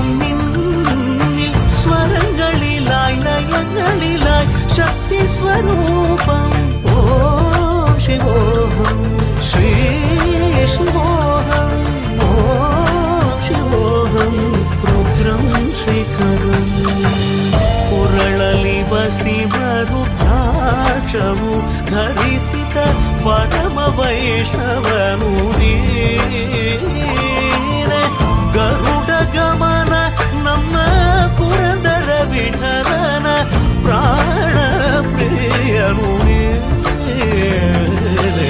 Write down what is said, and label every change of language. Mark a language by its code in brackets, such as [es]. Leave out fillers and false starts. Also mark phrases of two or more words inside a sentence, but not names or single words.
[ml] നിന്നിൽ സ്വരങ്ങളിലായി ലയങ്ങളിലായി ശക്തി സ്വരൂപം ഓം ശിവോഹം ശ്രീ ശിവോഹം ഓം ശിവോഹം രുദ്രം ശ്രീകരം [kn] ಕೊರಳಲಿ ವಸಿಮರುದ್ರಾಕ್ಷವು ಧರಿಸಿದ ಪರಮ ವೈಷ್ಣವನು ನೀನೆ. ಗರುಡ ಗಮನ ನಮ್ಮ ಪುರಂದರ ವಿಠಲನ ಪ್ರಾಣ ಪ್ರಿಯನು ನೀನೆ.